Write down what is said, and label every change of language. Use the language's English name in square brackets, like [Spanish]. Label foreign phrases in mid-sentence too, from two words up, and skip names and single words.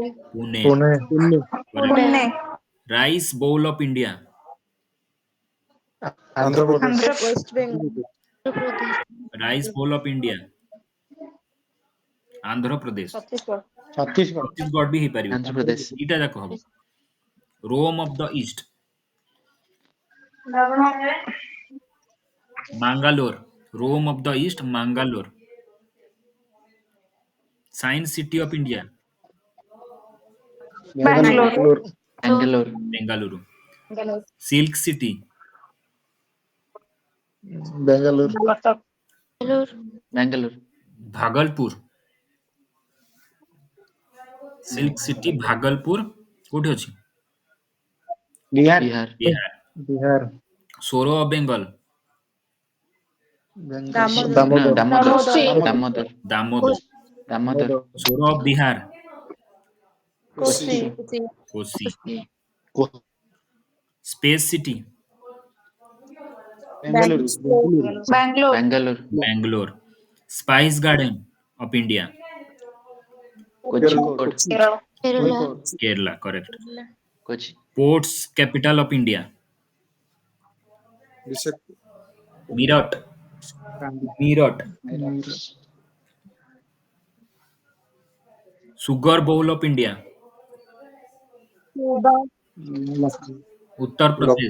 [English] पुणे. Pune. Pune. Rice bowl of India. Andhra Pradesh. West Bengal. Andhra Pradesh. Rice bowl of India. Andhra Pradesh. Chhattisgarh. Chhattisgarh. [Odia] छत्तीसगढ़ भी ହେଇପାରିବ. [English] Andhra Pradesh. [Odia] ଏଇଟା ଯାକ ହବ. [English] Rome of the East. Mangalore. Rome of the East Mangalore. Science City of India. Bangalore. Bangalore. Bengaluru. Silk City. Bangalore. Bangalore. Bangalore. [Odia] ଭାଗଲପୁର. [English] Silk City [Odia] ଭାଗଲପୁର କୋଉଠି ଅଛି? [English] Bihar. Bihar. ବିହାର. Bihar. Sorrow of Bengal. No, Damodar. Damodar. Damodar. Damodar. ଦାମୋଦର. Damodar. Sorrow of Bihar. Kochi. କୋଶି. Kochi. Space City. Bengaluru. Bangalore. Bangalore. Bangalore. Spice Garden of India. Kozhikode. Kerala. Kerala. Correct. Kochi. Ports capital of India. मीरठ. Meerut. Sugar bowl of India. उत्तर प्रदेश.